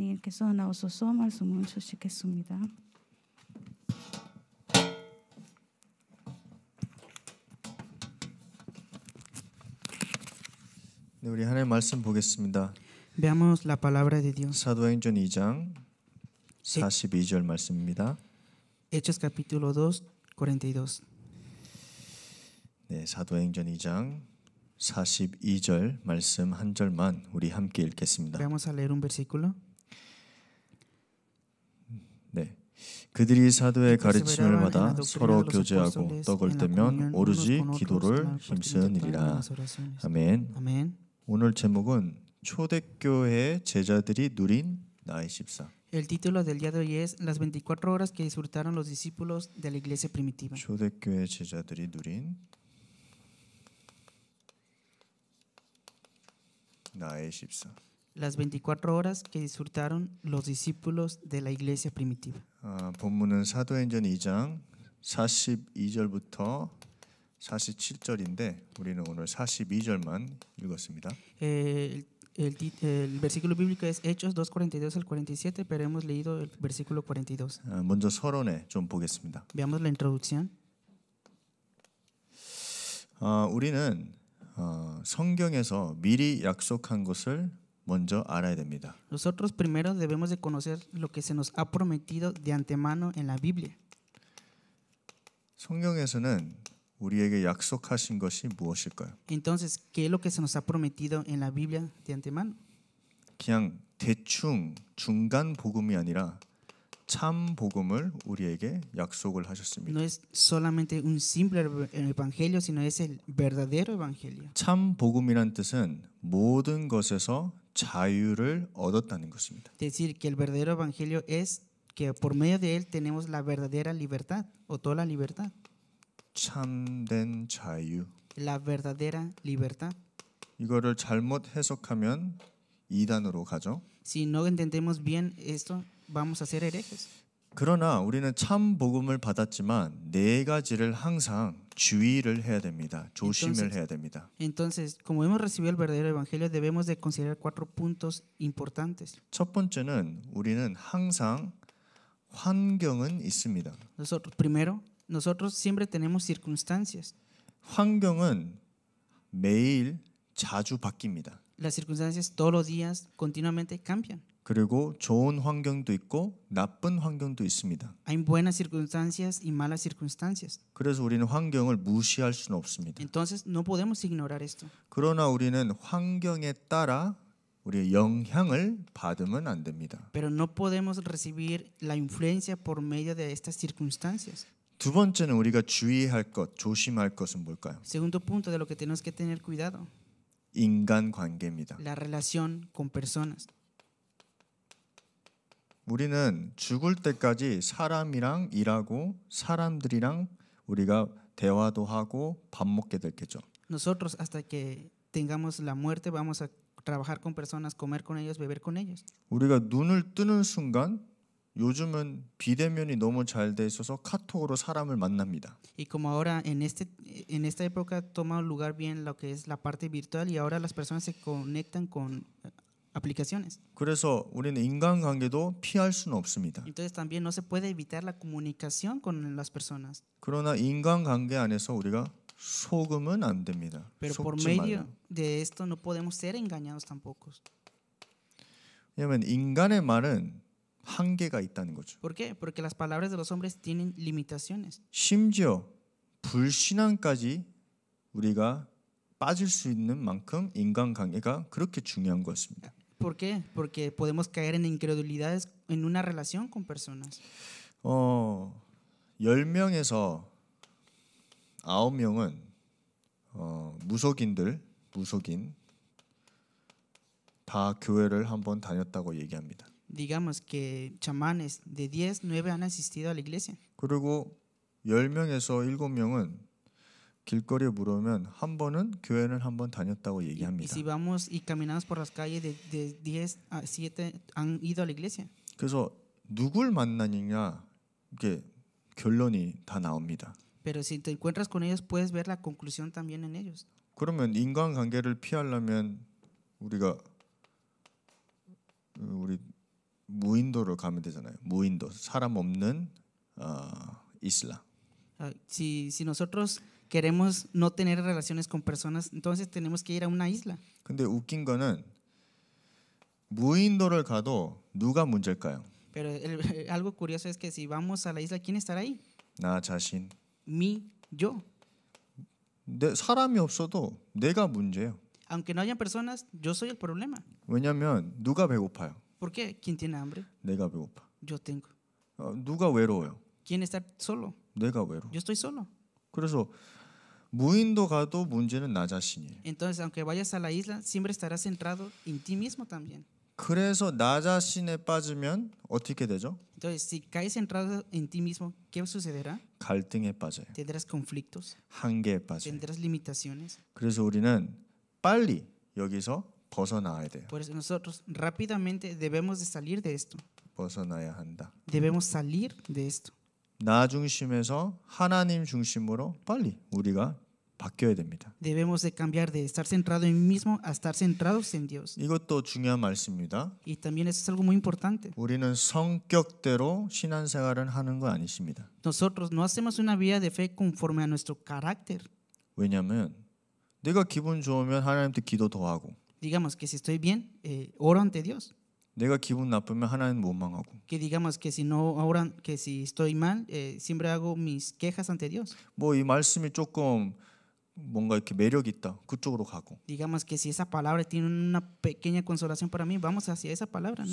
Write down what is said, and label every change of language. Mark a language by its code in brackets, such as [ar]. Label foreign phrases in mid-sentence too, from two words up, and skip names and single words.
[ko] 목사님께서 나오셔서 말씀을 주시겠습니다. 네, 우리 하나님 말씀 보겠습니다. [es] Veamos la palabra de Dios. [ko] 사도행전 2장 42절 말씀입니다. [es] Hechos capítulo 2, 42. [ko] 네, 사도행전 2장 42절 말씀 한 절만 우리 함께 읽겠습니다. [es] Vamos a leer un versículo. [ko] 네, 그들이 사도의 가르침을 받아 서로 교제하고 떡을 떼면 오로지 기도를 힘쓰느니라. 아멘. [es] Amén. [ko] 오늘 제목은 초대교회 제자들이 누린 나의 14. [es] El título del día de hoy es Las 24 horas que disfrutaron los discípulos de la iglesia primitiva. [ko] 초대교회 제자들이 누린 나의 14. [es] Las 24 horas que disfrutaron los discípulos de la iglesia primitiva. [ko] 본문은 사도행전 2장 42절부터 47절인데 우리는 오늘 42절만 읽었습니다. [es] El versículo bíblico es Hechos 2, 42 al 47, pero hemos leído el versículo 42. [ko] 먼저 서론에 좀 보겠습니다. [es] Veamos la introducción. [ko] 우리는 성경에서 미리 약속한 것을 먼저 알아야 됩니다. [es] Nosotros primero debemos de conocer lo que se nos ha prometido de antemano en la Biblia. [ko] 성경에서는 우리에게 약속하신 것이 무엇일까요? [es] Entonces, ¿qué es lo que se nos ha prometido en la Biblia de antemano? [ko] 그냥 대충 중간 복음이 아니라 참 복음을 우리에게 약속을 하셨습니다. [es] No es solamente un simple evangelio, sino es el verdadero evangelio. [ko] 참 복음이란 뜻은 모든 것에서 자유를 얻었다는 것입니다. [es] Decir que el verdadero evangelio es que por medio de él tenemos la verdadera libertad o toda la libertad. [ko] 참된 자유. [es] La verdadera libertad. [ko] 이거를 잘못 해석하면 이단으로 가죠. [es] Si no entendemos bien esto, vamos a ser herejes. [ko] 그러나 우리는 참 복음을 받았지만 네 가지를 항상 주의를 해야 됩니다. 조심을 해야 됩니다. [es] Entonces, como hemos recibido el verdadero evangelio, debemos de considerar 4 puntos importantes. [ko] 첫 번째는 우리는 항상 환경은 있습니다. [es] Nosotros siempre tenemos circunstancias. [ko] 환경은 매일 자주 바뀝니다. [es] Las circunstancias todos los días continuamente cambian. [ko] 그리고 좋은 환경도 있고 나쁜 환경도 있습니다. [es] Hay buenas circunstancias y malas circunstancias. [ko] 그래서 우리는 환경을 무시할 수는 없습니다. [es] Entonces no podemos ignorar esto. [ko] 그러나 우리는 환경에 따라 우리의 영향을 받으면 안 됩니다. [es] Pero no podemos recibir la influencia por medio de estas circunstancias. [ko] 두 번째는 우리가 주의할 것, 조심할 것은 뭘까요? [es] Segundo punto de lo que tenemos que tener cuidado. [ko] 인간 관계입니다. [es] La relación con personas. [ko] 우리는 죽을 때까지 사람이랑 일하고 사람들이랑 우리가 대화도 하고 밥 먹게 될 거죠. [es] Nosotros hasta que tengamos la muerte vamos a trabajar con personas, comer con ellos, beber con ellos. [ko] 우리가 눈을 뜨는 순간 요즘은 비대면이 너무 잘 돼 있어서 카톡으로 사람을 만납니다. [es] Y como ahora en esta época toma lugar bien lo que es la parte virtual y ahora las personas se conectan con aplicaciones. [ko] 그래서 우리는 인간관계도 피할 수는 없습니다. [es] Entonces también no se puede evitar la comunicación con las personas. [ko] 그러나 인간관계 안에서 우리가 속으면 안 됩니다. [es] Pero por [ko] 속지 [es] medio [ko] 말라. [es] de esto no podemos ser engañados tampoco. [ko] 왜냐하면 인간의 말은 한계가 있다는 거죠. [es] ¿Por qué? Porque las palabras de los hombres tienen limitaciones. [ko] 심지어 불신앙까지 우리가 빠질 수 있는 만큼 인간관계가 그렇게 중요한 것입니다. [es] ¿Por qué? Porque podemos caer en incredulidades en una relación con personas. [ko] 10명에서 9명은 무속인 다 교회를 한번 다녔다고 얘기합니다. [es] Digamos que chamanes de 10, 9 han asistido a la iglesia. [ko] 그리고 10명에서 7명은 길거리에 물으면 한 번은 교회는 한번 다녔다고 [es] Y [ko] 얘기합니다. [es] si vamos y caminamos por las calles de 10 a 7 han ido a la iglesia. [ko] 그래서 누굴 만나느냐 이게 결론이 다 나옵니다. [es] Pero si te encuentras con ellos puedes ver la conclusión también en ellos. [ko] 그러면 인간관계를 피하려면 우리 무인도를 가면 되잖아요. 무인도, 사람 없는 이슬라. [es] Si nosotros queremos no tener relaciones con personas, entonces tenemos que ir a una isla. [ko] 근데 웃긴 거는 무인도를 가도 누가 문제일까요? [es] Pero algo curioso es que si vamos a la isla, ¿quién estará ahí? [ko] 나 자신. [es] Yo. [ko] 사람이 없어도 내가 문제예요. [es] Aunque no hayan personas, yo soy el problema. [ko] 왜냐하면 누가 배고파요? [es] ¿Por qué? ¿Quién tiene hambre? [ko] 내가 배고파. [es] Yo tengo. [ko] 누가 외로워요? [es] ¿Quién está solo? [ko] 내가 외로워. [es] Yo estoy solo. [ko] 그래서 무인도 가도 문제는 나 자신이에요. [es] Entonces, aunque vayas a la isla, siempre estarás centrado en ti mismo también. [ko] 그래서 나 자신에 빠지면 어떻게 되죠? [es] Entonces, si caes centrado en ti mismo, ¿qué sucederá? [ko] 갈등에 빠져요. [es] Tendrás conflictos, [ko] 한계에 빠져요. [es] tendrás limitaciones. [ko] 그래서 우리는 빨리 여기서 벗어나야 돼요. [es] Por eso nosotros rápidamente debemos de salir de esto. [ko] 벗어나야 한다. [es] Debemos salir de esto. [ko] 나 중심에서 하나님 중심으로 빨리 우리가 바뀌어야 됩니다. [es] Debemos de cambiar de estar centrado en mí mismo a estar centrados en Dios. [ko] 이것도 중요한 말씀입니다. [es] Y también eso es algo muy importante. [ko] 우리는 성격대로 신앙생활을 하는 거 아니십니다. [es] Nosotros no hacemos una vida de fe conforme a nuestro carácter. [ko] 왜냐하면 내가 기분 좋으면 하나님한테 기도 더 하고 [es] Digamos que si estoy bien, oro ante Dios. [ko] 내가 기분 나쁘면 하나님 원망하고 [es] Que digamos que si no oran, que si estoy mal, siempre hago mis quejas ante Dios. [ko] 뭐 이 말씀이 조금 뭔가 이렇게 매력 있다 그쪽으로 가고 [es] Digamos que si esa palabra tiene una pequeña consolación para mí, vamos hacia esa palabra, ¿no?